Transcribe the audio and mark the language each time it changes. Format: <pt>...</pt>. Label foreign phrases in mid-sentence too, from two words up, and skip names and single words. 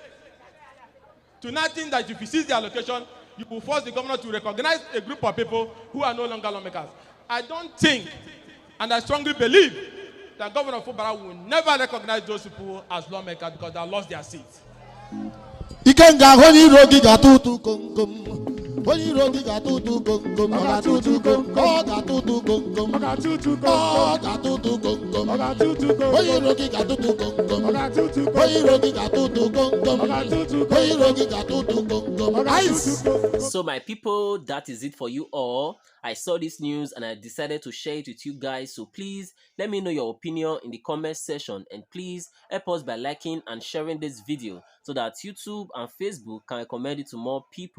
<en>To not think that if you seize the allocation, you will force the governor to recognize a group of people who are no longer lawmakers. I don't think, and I strongly believe, that Governor Fubara will never recognize those people as lawmakers because they have lost their seats. Ikenga honey rogi gatutu kom. Oyiro gi gatutu gom gom. Ogatutu gom gom. Ogatutu gom gom. Ogatutu gom gom. Ogatutu gom gom. Ogatutu gom. Oyiro gi gatutu gom gom. Ogatutu gom. Oyiro gi gatutu gom gom. Ogatutu gom. Oyiro gi gatutu gom gom. Ice. So my people, that is it for you all. I saw this news and I decided to share it with you guys. So please let me know your opinion in the comment section, and please help us by liking and sharing this video so that YouTube and Facebook can recommend it to more people.</en>